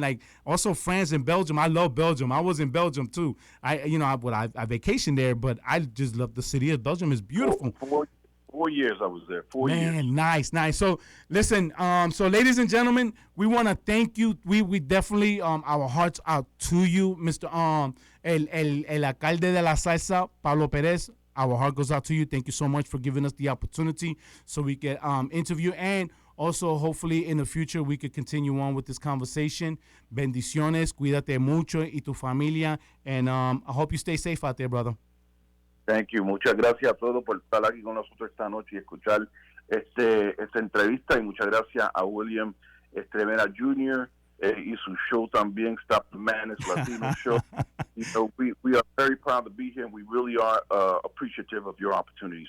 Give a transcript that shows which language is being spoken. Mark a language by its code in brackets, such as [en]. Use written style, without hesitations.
[en] Like also France and Belgium. I love Belgium. I was in Belgium too. I vacationed there, but I just love the city of Belgium. It's beautiful. 4 years I was there. 4 years. Man, nice. So listen, so ladies and gentlemen, we want to thank you. We definitely our hearts out to you, Mr. [es] El Alcalde de la Salsa, Pablo Perez. [en] Our heart goes out to you. Thank you so much for giving us the opportunity so we can interview, and also hopefully in the future we could continue on with this conversation. [es] Bendiciones, cuídate mucho y tu familia, [en] and I hope you stay safe out there, brother. Thank you. [es] Muchas gracias a todos por estar aquí con nosotros esta noche y escuchar esta entrevista, y muchas gracias a William Estremera Jr. Y su show también, Stop the Madness Latino show. [en] We are very proud to be here, and we really are appreciative of your opportunity.